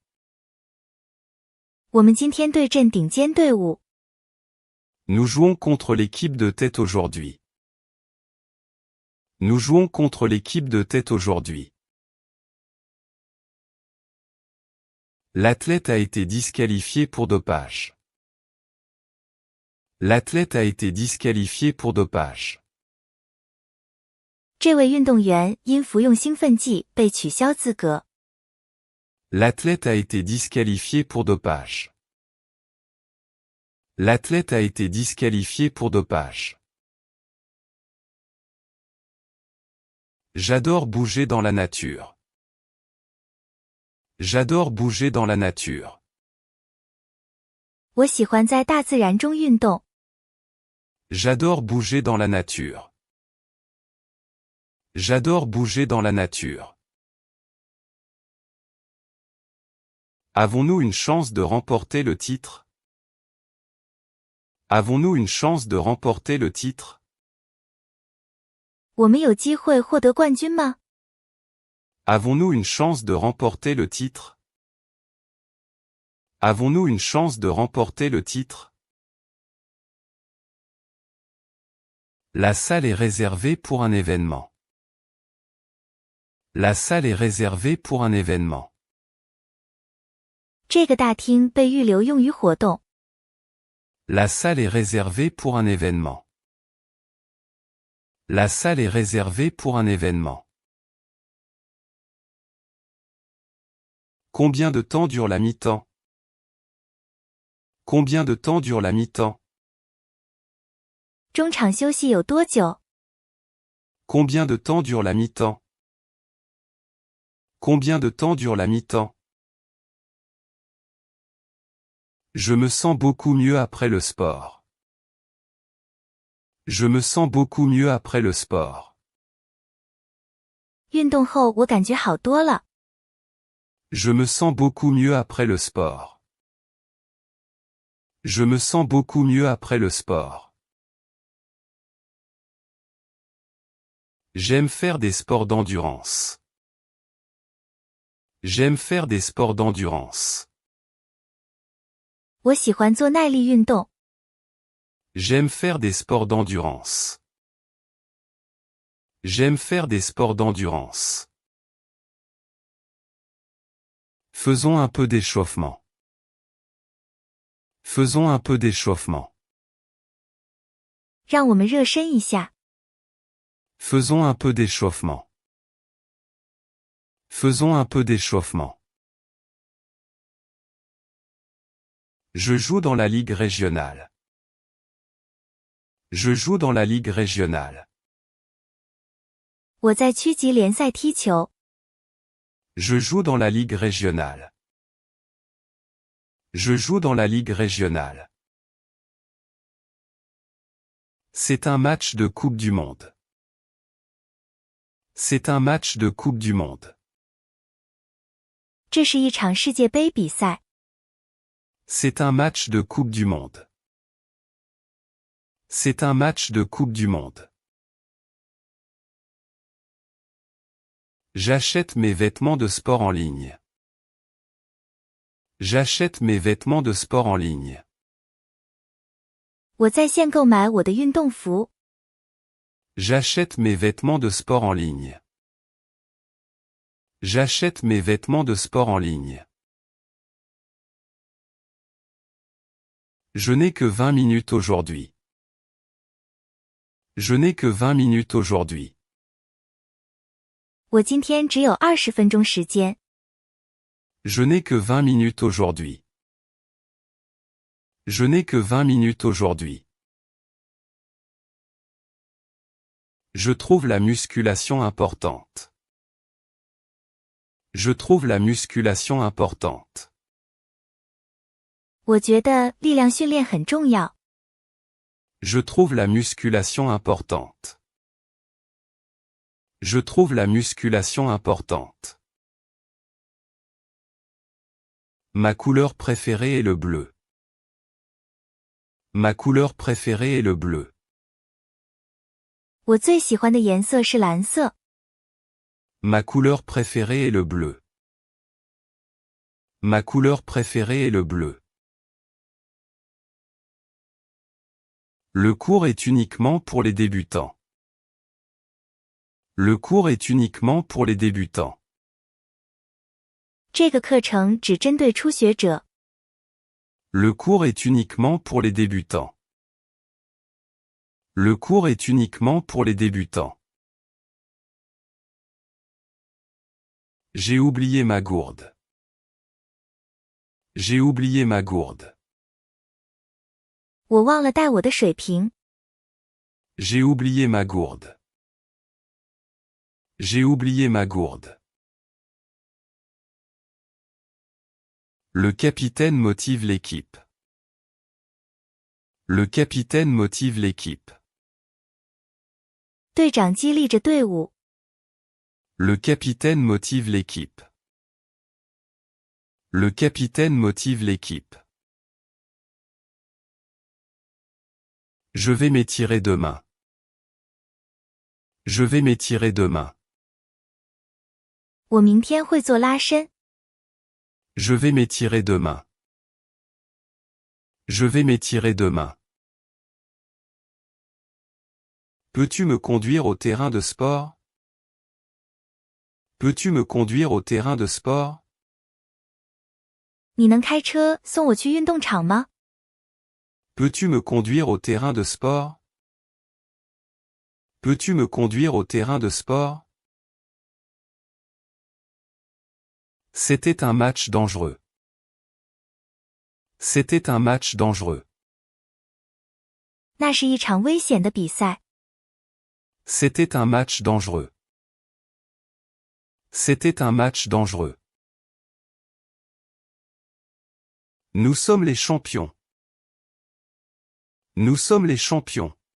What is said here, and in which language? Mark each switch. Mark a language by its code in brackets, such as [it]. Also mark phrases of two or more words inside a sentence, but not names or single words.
[zh] 我们今天对阵顶尖队伍。 [fr] Nous jouons contre l'équipe de tête aujourd'hui. Nous jouons contre l'équipe de tête aujourd'hui. L'athlète a été disqualifié pour dopage. L'athlète a été disqualifié pour dopage. [zh] 这位运动员因服用兴奋剂被取消资格。 [fr] L'athlète a été disqualifié pour dopage. L'athlète a été disqualifié pour dopage. J'adore bouger dans la nature. J'adore bouger dans la nature. [zh] 我喜欢在大自然中运动。 [fr] J'adore bouger dans la nature. J'adore bouger dans la nature. Avons-nous une chance de remporter le titre? Avons-nous une chance de remporter le titre? [zh] 我们有机会获得冠军吗？ [fr] Avons-nous une chance de remporter le titre? Avons-nous une chance de remporter le titre? La salle est réservée pour un événement. La salle est réservée pour un événement. [zh] 这个大厅被预留用于活动。 [fr] La salle est réservée pour un événement. La salle est réservée pour un événement. Combien de temps dure la mi-temps? Combien de temps dure la mi-temps? [zh] 中场休息有多久？ [fr] Combien de temps dure la mi-temps? Combien de temps dure la mi-temps? Je me sens beaucoup mieux après le sport. Je me sens beaucoup mieux après le sport. [zh] 运动后我感觉好多了。 [fr] Je me sens beaucoup mieux après le sport. Je me sens beaucoup mieux après le sport. J'aime faire des sports d'endurance. J'aime faire des sports d'endurance. [zh] 我喜欢做耐力运动。 [fr] J'aime faire des sports d'endurance. J'aime faire des sports d'endurance. Faisons un peu d'échauffement. Faisons un peu d'échauffement. [zh] 让我们热身一下。 [fr] Faisons un peu d'échauffement. Faisons un peu d'échauffement. Je joue dans la ligue régionale. Je joue dans la ligue régionale. [zh] 我在区级联赛踢球。 [fr] Je joue dans la ligue régionale. Je joue dans la ligue régionale. C'est un match de Coupe du Monde. C'est un match de Coupe du Monde. [zh] 这是一场世界杯比赛。 [fr] C'est un match de Coupe du Monde. C'est un match de Coupe du Monde. J'achète mes vêtements de sport en ligne. J'achète mes vêtements de sport en ligne. [zh] 我在线购买我的运动服。 [fr] J'achète mes vêtements de sport en ligne. J'achète mes vêtements de sport en ligne. Je n'ai que 20 minutes aujourd'hui. Je n'ai que 20 minutes aujourd'hui. [zh] 我今天只有20分钟时间。 [fr] Je n'ai que 20 minutes aujourd'hui. Je n'ai que 20 minutes aujourd'hui. Je trouve la musculation importante. Je trouve la musculation importante. [zh] 我觉得力量训练很重要。 [fr] Je trouve la musculation importante. Je trouve la musculation importante. Ma couleur préférée est le bleu. Ma couleur préférée est le bleu. [zh] 我最喜欢的颜色是蓝色。 [fr] Ma couleur préférée est le bleu. Ma couleur préférée est le bleu. Le cours est uniquement pour les débutants. Le cours est uniquement pour les débutants. [zh] 这个课程只针对初学者。 [fr] Le cours est uniquement pour les débutants. Le cours est uniquement pour les débutants. J'ai oublié ma gourde. J'ai oublié ma gourde. [zh] 我忘了带我的水瓶。 [fr] J'ai oublié ma gourde. J'ai oublié ma gourde. Le capitaine motive l'équipe. Le capitaine motive l'équipe. [zh] 队长激励着队伍。 [fr] Le capitaine motive l'équipe. Le capitaine motive l'équipe. Je vais m'étirer demain. Je vais m'étirer demain. [zh] 我明天会做拉伸。 [fr] Je vais m'étirer demain. Je vais m'étirer demain. Peux-tu me conduire au terrain de sport? Peux-tu me conduire au terrain de sport? [zh] 你能开车送我去运动场吗？ [fr] Peux-tu me conduire au terrain de sport? Peux-tu me conduire au terrain de sport? C'était un match dangereux. C'était un match dangereux. [zh] 那是一场危险的比赛。 [fr] C'était un match dangereux. C'était un match dangereux. Nous sommes les champions. Nous sommes les champions.